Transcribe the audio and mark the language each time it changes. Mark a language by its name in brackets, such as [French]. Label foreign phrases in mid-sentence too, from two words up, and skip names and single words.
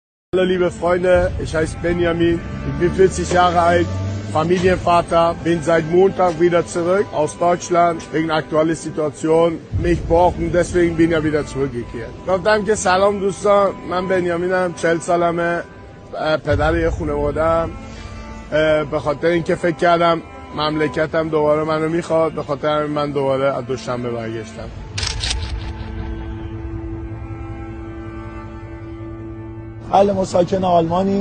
[German] Hallo liebe Freunde, ich heiße Benjamin, ich bin 40 Jahre alt, Familienvater, bin seit Montag wieder zurück aus Deutschland wegen aktueller Situation. Mich brauchen, deswegen bin ich wieder zurückgekehrt. [Persian] گفتم که سلام دوستان، من بنیامینم، 40 سالمه، پدر یه خانواده‌ام. به خاطر اینکه فکر کردم مملکتم دوباره منو میخواد، به خاطر همین من دوباره از دوشنبه برگشتم. اهل مساکن آلمانیم.